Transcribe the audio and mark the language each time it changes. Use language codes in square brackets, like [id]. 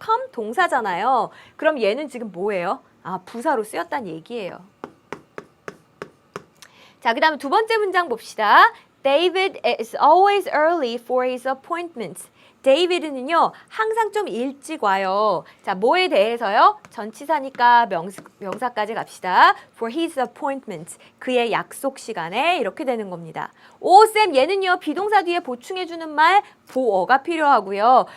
[ko] come 동사잖아요. 그럼 얘는 지금 뭐예요? 아, 부사로 쓰였다는 얘기예요. 자, 그 다음에 두 번째 문장 봅시다. [en] David is always early for his appointments. [ko] 데이비드는요, 항상 좀 일찍 와요. 자, 뭐에 대해서요? 전치사니까 명사까지 갑시다. [en] For his appointments. [ko] 그의 약속 시간에 이렇게 되는 겁니다. 오, 쌤, 얘는요, 비동사 뒤에 보충해주는 말 보어가 필요하고요.